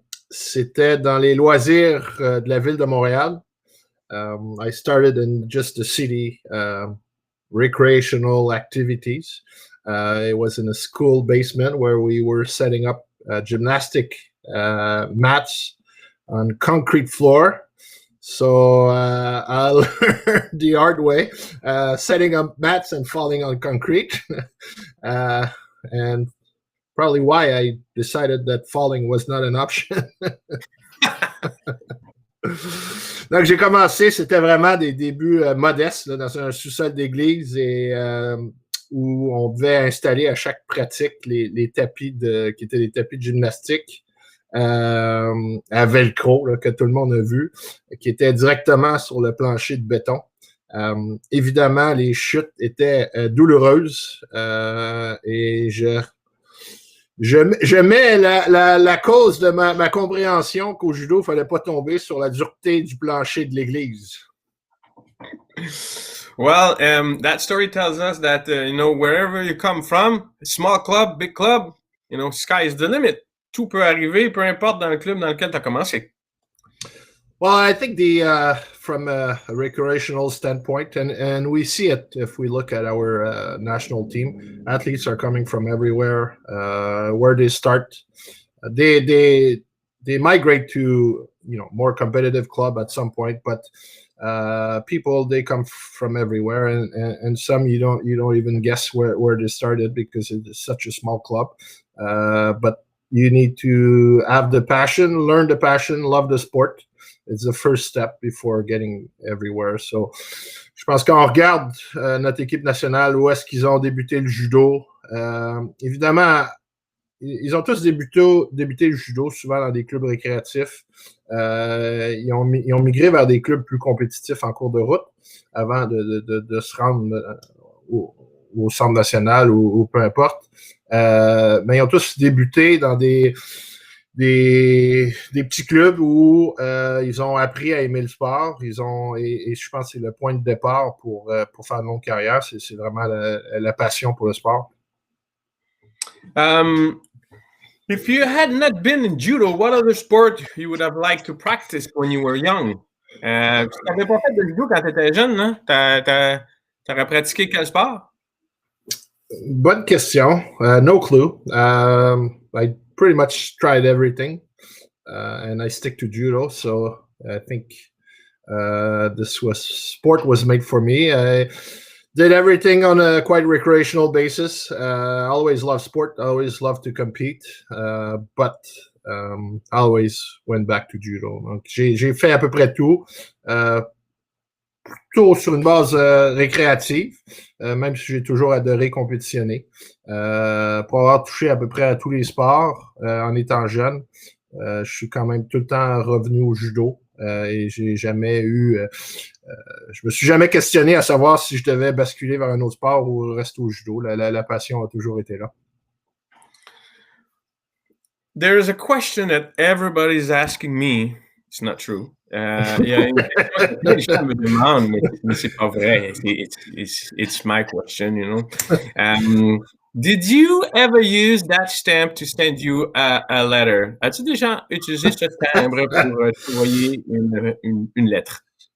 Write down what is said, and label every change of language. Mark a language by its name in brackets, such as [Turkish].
[French] C'était dans les loisirs de la ville de Montréal. [English] I started in just the city recreational activities. It was in a school basement where we were setting up gymnastic mats on concrete floor. So I learned the hard way, setting up mats and falling on concrete. And probably why I decided that falling was not an option. [French] Donc, j'ai commencé, c'était vraiment des débuts modestes là, dans un sous-sol d'église et où on devait installer à chaque pratique les tapis qui étaient des tapis de gymnastique. à velcro là, que tout le monde a vu, qui était directement sur le plancher de béton. Évidemment, les chutes étaient douloureuses et je mets la cause de ma compréhension qu'au judo, il ne fallait pas tomber sur la dureté du plancher de l'église. [English] Well, that story tells us that, wherever you come from, small club, big club, sky is the limit. [French] Tout peut arriver, peu importe dans le club dans lequel tu as commencé. [English] Well, I think from a recreational standpoint, and we see it if we look at our national team, athletes are coming from everywhere. Where they start, they migrate to more competitive club at some point, but people they come from everywhere, and some you don't even guess where they started because it's such a small club. But you need to have the passion, learn the passion, love the sport. It's the first step before getting everywhere. [French] So, je pense qu'on regarde notre équipe nationale, où est-ce qu'ils ont débuté le judo. Évidemment, ils ont tous débuté le judo, souvent dans des clubs récréatifs. Ils ont migré vers des clubs plus compétitifs en cours de route avant de se rendre au centre national ou peu importe. Mais ils ont tous débuté dans des petits clubs où ils ont appris à aimer le sport. Et je pense que c'est le point de départ pour faire une longue carrière. C'est vraiment la passion pour le sport. [English] If you had not been in judo, what other sport you would have liked to practice when you were young? [French] Tu n'avais pas fait de judo quand tu étais jeune, hein? T'aurais pratiqué quel sport? Bonne question. [English] No clue. I pretty much tried everything, and I stick to judo. So I think sport was made for me. I did everything on a quite recreational basis. I always loved sport. I always loved to compete, but I always went back to judo. [French] Donc, j'ai fait à peu près tout. Plutôt sur une base récréative, même si j'ai toujours adoré compétitionner. Pour avoir touché à peu près à tous les sports en étant jeune, je suis quand même tout le temps revenu au judo et j'ai jamais je me suis jamais questionné à savoir si je devais basculer vers un autre sport ou rester au judo. La passion a toujours été là. [English] There is a question that everybody's asking me. It's not true. [French] Il y a une question que les gens me demandent, mais c'est pas vrai. [English] It's my question, Did you ever use that stamp to send you a letter? [French] As-tu déjà utilisé ce timbre pour envoyer une lettre?